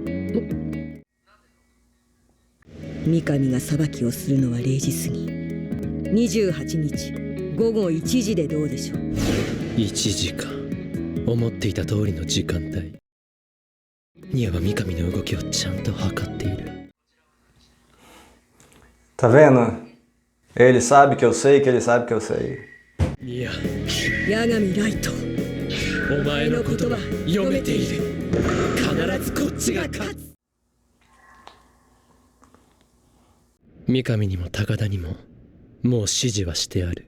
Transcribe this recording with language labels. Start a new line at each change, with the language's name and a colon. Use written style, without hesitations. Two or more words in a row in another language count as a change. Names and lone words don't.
Japanese: 三上が裁きをするのは0時過ぎ。28日午後1時でどうでしょう。 1時か。思っていた通りの時間帯。ニアは三上の動きをちゃんと測っている。
Portuguese: Tá vendo? Ele sabe que eu sei que ele sabe que eu sei.
Japanese: ニア、八神ライト、お前の言葉読めている。必ずこっちが勝つ。三上にも高田にももう指示はしてある。